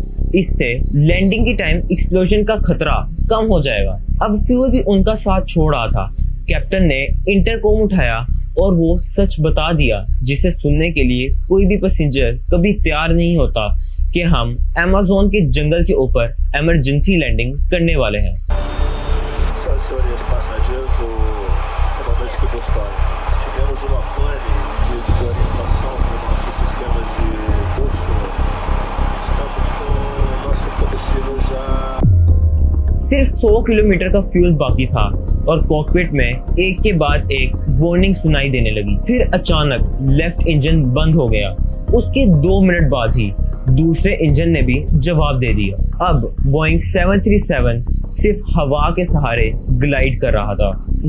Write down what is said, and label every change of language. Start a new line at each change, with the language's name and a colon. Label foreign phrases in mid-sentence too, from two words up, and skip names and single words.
Hindi: इससे लैंडिंग के टाइम एक्सप्लोजन का खतरा कम हो जाएगा। अब फ्यूल भी उनका साथ छोड़ रहा था। कैप्टन ने इंटरकॉम उठाया और वो सच बता दिया जिसे सुनने के लिए कोई भी पैसेंजर कभी तैयार नहीं होता कि हम अमेज़न के जंगल के ऊपर
English: emergency landing
Hindi: करने वाले हैं।
Portuguese: Senhores passageiros do comandante Kibostai, tivemos uma pane de desorientação do nosso sistema de bússola. Estamos com o nosso combustível já
Hindi: सिर्फ 100 किलोमीटर का फ्यूल बाकी था और कॉकपिट में एक के बाद एक वार्निंग सुनाई देने लगी। फिर अचानक लेफ्ट इंजन बंद हो गया। उसके 2 मिनट बाद ही दूसरे इंजन ने भी जवाब दे दिया। अब बोइंग 737 सिर्फ हवा के सहारे ग्लाइड कर रहा था।